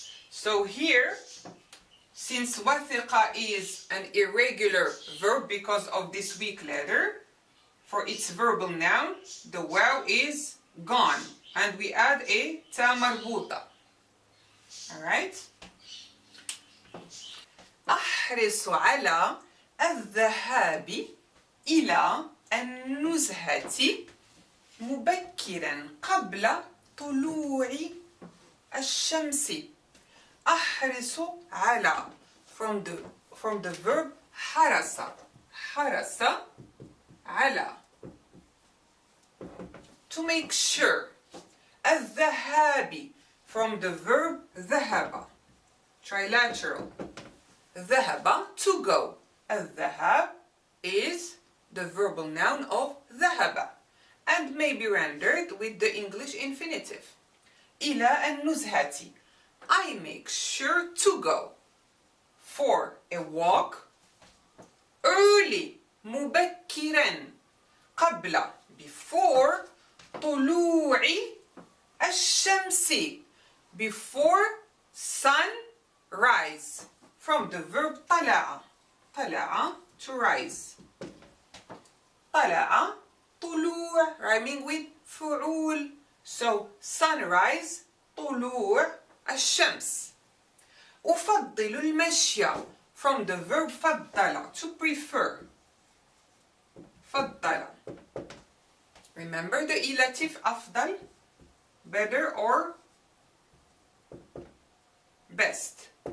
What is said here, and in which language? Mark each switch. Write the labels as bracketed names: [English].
[English] So here, since وثقة is an irregular verb because of this weak letter, for its verbal noun, the waw is gone, and we add a تا مربوطة. Alright? [Arabic] أحرص على الذهاب إلى النزهة مبكرا قبل طلوع الشمس. أحرص على [English] from the verb حرس. [Arabic] حرس على, [English] to make sure. الذهاب from the verb ذهب, trilateral. ذهب, to go. الذهاب is the verbal noun of ذهب and may be rendered with the English infinitive. [Arabic] إلى النزهة, [English] I make sure to go for a walk early. مبكرا, قبل, before, [Arabic] طلوع الشمس, [English] before sunrise, from the verb طلع. طلع, to rise. [Arabic] طلع, طلوع, rhyming with فعول. [English] So sunrise, [Arabic] طلوع الشمس. أفضل المشي [English] from the verb فضل, to prefer. [Arabic] فضل. [English] Remember the elative أفضل, better or best.